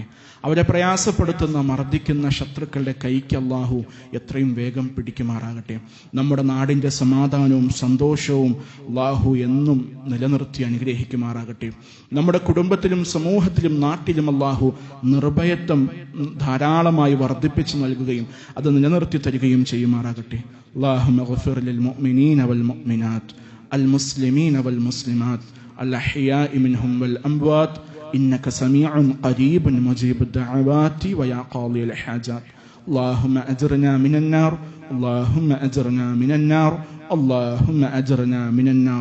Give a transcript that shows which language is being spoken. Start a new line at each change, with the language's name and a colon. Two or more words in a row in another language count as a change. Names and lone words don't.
Malayalam: അവരെ പ്രയാസപ്പെടുത്തുന്ന, മർദ്ദിക്കുന്ന ശത്രുക്കളുടെ കൈക്ക് അല്ലാഹു എത്രയും വേഗം പിടിക്കുമാറാകട്ടെ. നമ്മുടെ നാടിന്റെ സമാധാനവും സന്തോഷവും അല്ലാഹു എന്നും നിലനിർത്തി അനുഗ്രഹിക്കുമാറാകട്ടെ. നമ്മുടെ കുടുംബത്തിലും സമൂഹത്തിലും നാട്ടിലും അല്ലാഹു നിർഭയത്വം ധാരാളമായി വർദ്ധിപ്പിച്ചു നൽകുകയും അത് നിലനിർത്തി തരികയും ചെയ്യുമാറാകട്ടെ.
Arabic: اللهم اغفر للمؤمنين والمؤمنات المسلمين والمسلمات الأحياء منهم والأموات إنك سميع قريب مجيب الدعوات ويا قاضي الحاجات. اللهم أجرنا من النار، اللهم أجرنا من النار، اللهم أجرنا من النار.